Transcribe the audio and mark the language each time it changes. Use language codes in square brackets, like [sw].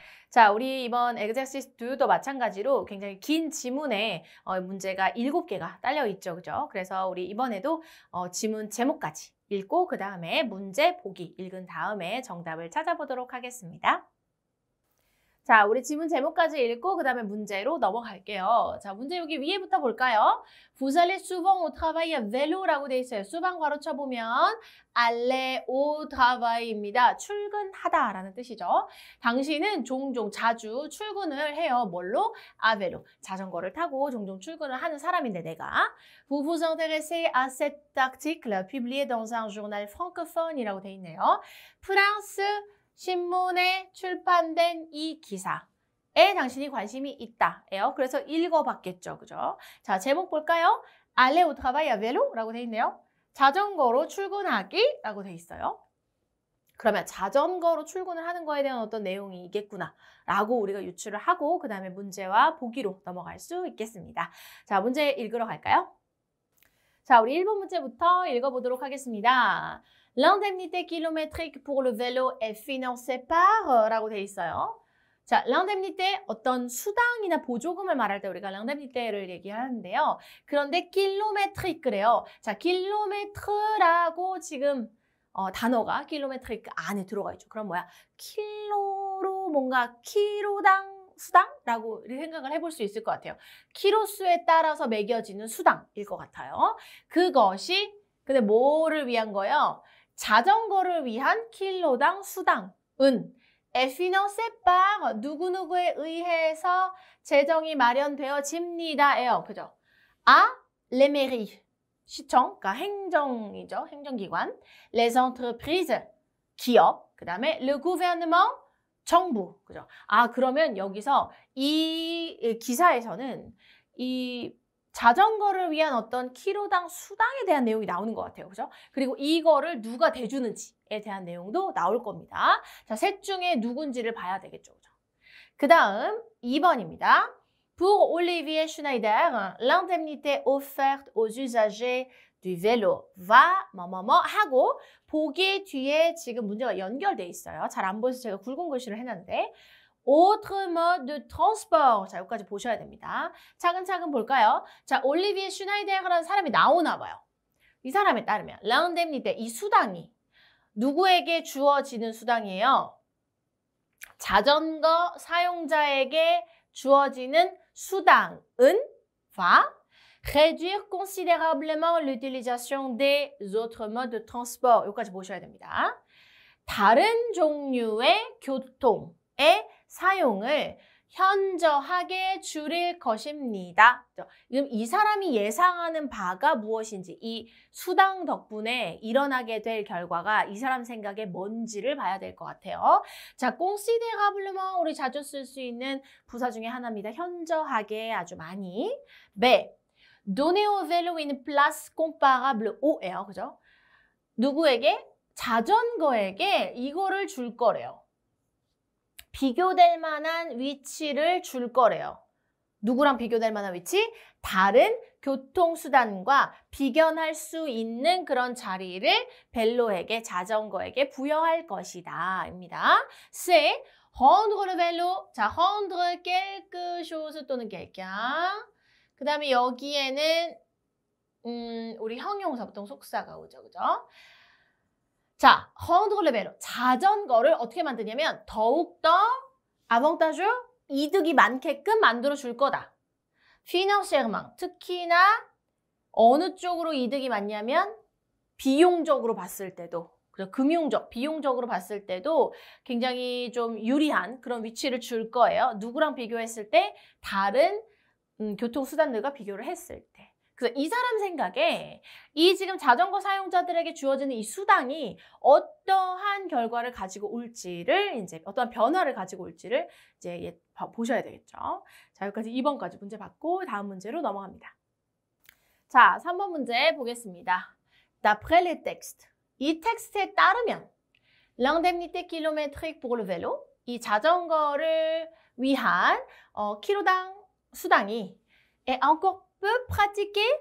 [ko] 자, 우리 이번 exercise 2도 마찬가지로 굉장히 긴 지문에 문제가 7개가 딸려 있죠. 그죠? 그래서 우리 이번에도 지문 제목까지 읽고 그 다음에 문제 보기 읽은 다음에 정답을 찾아보도록 하겠습니다. 자, 우리 지문 제목까지 읽고 그 다음에 문제로 넘어갈게요. 자, 문제 여기 위에부터 볼까요? [fr] Vous allez souvent au travail à vélo [ko] 라고 돼 있어요. 수방 괄호 쳐보면 aller au travail입니다. 출근하다라는 뜻이죠. 당신은 종종 자주 출근을 해요. 뭘로? à vélo. 자전거를 타고 종종 출근을 하는 사람인데 내가 [fr] Vous vous intéressez à cet article publié dans un journal francophone이라고 돼 있네요. [ko] 프랑스 신문에 출판된 이 기사에 당신이 관심이 있다예요. 그래서 읽어봤겠죠. 그죠? 자, 제목 볼까요? [fr] Aller au travail à vélo [ko] 라고 돼 있네요. 자전거로 출근하기 라고 돼 있어요. 그러면 자전거로 출근을 하는 거에 대한 어떤 내용이 있겠구나 라고 우리가 유추를 하고 그 다음에 문제와 보기로 넘어갈 수 있겠습니다. 자, 문제 읽으러 갈까요? 자, 우리 1번 문제부터 읽어보도록 하겠습니다. [fr] L'indemnité kilométrique pour le vélo est financée par [ko] 라고 돼 있어요. 자, l'indemnité 어떤 수당이나 보조금을 말할 때 우리가 l'indemnité를 얘기하는데요. 그런데 kilométrique래요. 자, kilométre라고 지금 단어가 kilométrique 안에 들어가 있죠. 그럼 뭐야? 킬로로 뭔가 키로당 수당라고 생각을 해볼 수 있을 것 같아요. 키로수에 따라서 매겨지는 수당일 것 같아요. 그것이 근데 뭐를 위한 거예요? 자전거를 위한 킬로당 수당은 [fr] est financé par [ko] 누구누구에 의해서 재정이 마련되어집니다예요. 그죠? [fr] à les mairies [ko] 시청, 그러니까 행정이죠. 행정기관. [fr] les entreprises [ko] 기업. 그 다음에 [fr] le gouvernement [ko] 정부. 그죠? 아, 그러면 여기서 이 기사에서는 이 자전거를 위한 어떤 키로당 수당에 대한 내용이 나오는 것 같아요. 그죠? 그리고 이거를 누가 대주는지에 대한 내용도 나올 겁니다. 자, 셋 중에 누군지를 봐야 되겠죠. 그죠? 그 다음 2번입니다. [fr] Pour Olivier Schneider, l'indemnité offerte aux usagers du vélo va [ko] 뭐뭐뭐 하고 보기 뒤에 지금 문제가 연결돼 있어요. 잘 안 보여서 제가 굵은 글씨를 해놨는데 [fr] autre mode de transport. [ko] 자, 여기까지 보셔야 됩니다. 차근차근 볼까요? 자, 올리비에 슈나이데르라는 사람이 나오나 봐요. 이 사람에 따르면 l'indemnité, 이 수당이 누구에게 주어지는 수당이에요? 자전거 사용자에게 주어지는 수당은 [fr] va réduire considérablement l'utilisation des autres modes de transport. [ko] 여기까지 보셔야 됩니다. 다른 종류의 교통의 사용을 현저하게 줄일 것입니다. 그럼 이 사람이 예상하는 바가 무엇인지 이 수당 덕분에 일어나게 될 결과가 이 사람 생각에 뭔지를 봐야 될 것 같아요. 자, considérablement 우리 자주 쓸 수 있는 부사 중에 하나입니다. 현저하게 아주 많이. 네. [fr] donner au vélo une place comparable au예요. [ko] 그죠? 누구에게? 자전거에게 이거를 줄 거래요. 비교될 만한 위치를 줄 거래요. 누구랑 비교될 만한 위치? 다른 교통수단과 비견할 수 있는 그런 자리를 벨로에게, 자전거에게 부여할 것이다. [fr] 입니다. C. rendre le vélo. 자, rendre quelque chose 또는 quelqu'un. [ko] 그 다음에 여기에는 우리 형용사 보통 속사가 오죠. 그죠? 자, [fr] rendre le vélo. [ko] 자전거를 어떻게 만드냐면 더욱더 avantage, 이득이 많게끔 만들어 줄 거다. financièrement, 특히나 어느 쪽으로 이득이 많냐면 비용적으로 봤을 때도, 금융적, 비용적으로 봤을 때도 굉장히 좀 유리한 그런 위치를 줄 거예요. 누구랑 비교했을 때? 다른 교통수단들과 비교를 했을 때. 그래서 이 사람 생각에 이 지금 자전거 사용자들에게 주어지는 이 수당이 어떠한 결과를 가지고 올지를 이제 어떠한 변화를 가지고 올지를 이제 보셔야 되겠죠. 자, 여기까지 2번까지 문제 받고 다음 문제로 넘어갑니다. 자, 3번 문제 보겠습니다. [fr] D'après les textes. [ko] 이 텍스트에 따르면 [fr] l'indemnité kilométrique pour le vélo. [ko] 이 자전거를 위한 키로당 수당이 [fr] est encore peu pratiqué.